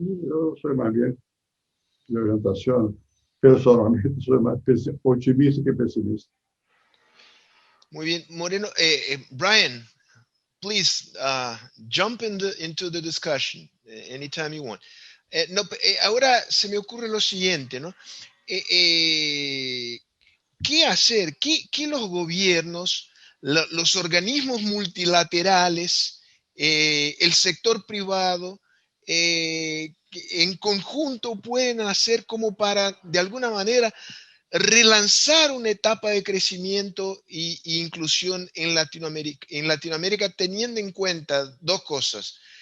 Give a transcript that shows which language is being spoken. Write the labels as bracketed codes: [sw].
[pt] Eu sou mais bem de orientação, personalmente, sou mais otimista que pessimista. [es] Muy bien, Moreno. [en] Brian, please jump into the discussion anytime you want. [es] Ahora se me ocurre lo siguiente, ¿no? ¿Qué hacer? ¿Qué los gobiernos, los organismos multilaterales, el sector privado, en conjunto pueden hacer como para, de alguna manera, relanzar una etapa de crecimiento e inclusión en Latinoamérica, teniendo en cuenta dos cosas?